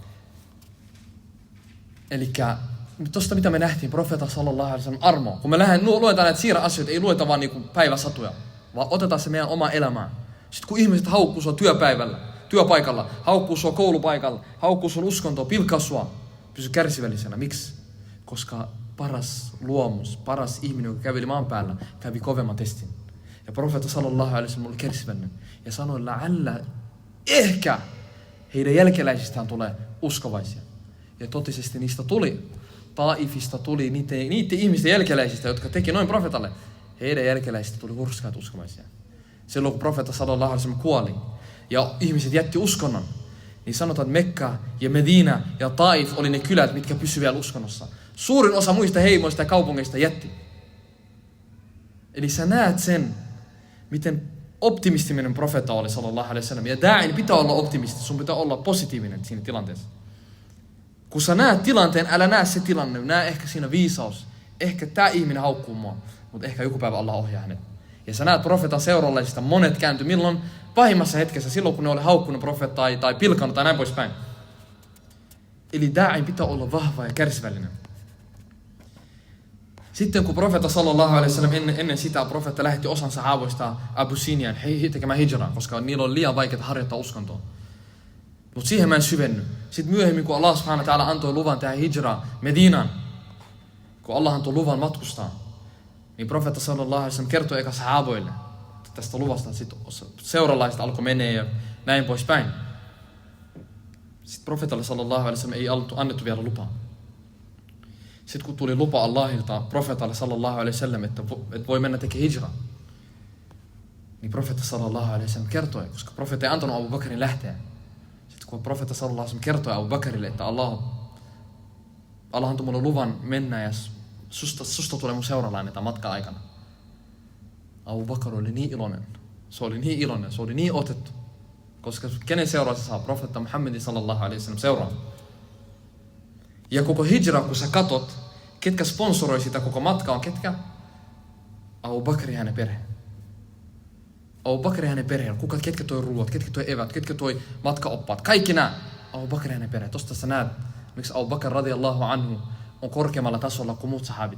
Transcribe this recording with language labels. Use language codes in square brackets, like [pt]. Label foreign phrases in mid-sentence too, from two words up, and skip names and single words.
[fi] Elikkä tosta mitä me nähtiin, profeetta [ar] sallallahu alaihi wasallam [fi] armo. Kun me luetaan näitä siira-asioita, ei lueta vaan niinku päiväsatuja, vaan otetaan se meidän oma elämään. Sitten kun ihmiset haukkuu sua työpaikalla, haukkuu sua koulupaikalla, haukkuu sun uskontoa, pilkkaa sua, pysy kärsivällisenä. Miksi? Koska paras luomus, paras ihminen, joka käveli maan päällä, kävi kovemman testin. Ja profeetta [ar] sallallahu alaihi wasallam [fi] oli kärsivällinen. Ja sanoi, ehkä heidän jälkeläisistään tulee uskovaisia. Ja totisesti niistä tuli. Taifista tuli niiden ihmisten jälkeläisistä, jotka teki noin profeetalle. Heidän jälkeläisistä tuli hurskaat uskovaisia. Silloin kun profeetta [ar] sallallahu alaihi wasallam [fi] kuoli ja ihmiset jätti uskonnon, niin sanotaan, että Mekka ja Medina ja Taif oli ne kylät, mitkä pysyivät vielä uskonnossa. Suurin osa muista heimoista ja kaupungeista jätti. Eli sä näet sen, miten optimistinen profeetta oli [ar] sallallahu alaihi wasallam. [fi] Ja da'in pitää olla optimisti, sun pitää olla positiivinen siinä tilanteessa. Kun sä näet tilanteen, älä näe se tilanne, näe ehkä siinä viisaus. Ehkä tää ihminen haukkuu mua, mutta ehkä joku päivä Allah ohjaa hänet. Ja sä näet profeetan seuralaisista, monet kääntyi milloin pahimmassa hetkessä, silloin kun ne oli haukkunut profeettaa tai pilkannut tai näin poispäin. Eli da'in pitää olla vahva ja kärsivällinen. Sitten kun profeetta [ar] sallallahu alaihi wasallam [fi] ennen sitä profeetta lähetti osan sahaboista Abyssiniaan tekemään hijraa, koska niillä oli liian vaikeaa harjoittaa uskontoa. Mutta siihen mä en syvenny. Sitten myöhemmin, kun [ar] Allah subhanahu wa ta'ala [fi] antoi luvan tehdä hijraa Medinaan, kun Allah antoi luvan matkustaa, niin profeetta [ar] sallallahu alaihi wasallam [fi] kertoi eka sahaboille tästä luvasta. Sitten seuralaiset alkoi menee ja näin poispäin. Sitten profeetalle [ar] sallallahu alaihi wasallam [fi] ei annettu vielä lupaa. Sitten kun tuli lupa Allahilta profeetalle [ar] sallallahu alaihi wasallam, [fi] että voi mennä tekemään hijraa, niin profeetta [ar] sallallahu alaihi wasallam [fi] kertoi, koska profeetta ei antanut Abu Bakrin lähteä. Sitten kun profeetta [ar] sallallahu alaihi wasallam [fi] kertoi Abu Bakrille, että Allah antoi mulle luvan mennä ja susta tulee mun seuralainen tämän matkan aikana. Abu Bakr oli niin iloinen. Se oli niin iloinen, se oli niin otettu. Koska kenen seuraa se saa? Profeetta Muhammedin [ar] sallallahu alaihi wasallam [fi] seuraa. Ja koko hijra, kun sä katot, ketkä sponsoroi sitä koko matkaa, on ketkä? Abu Bakr ja hänen perhe. Abu Bakr ja hänen perhe. Ketkä toi ruuat, ketkä toi evät, ketkä toi matkaoppaat. Kaikki nämä. Abu Bakr ja hänen perhe. Tosta sä näet, miksi Abu Bakr [ar] radiyallahu anhu [fi] on korkeammalla tasolla kuin muut sahabit.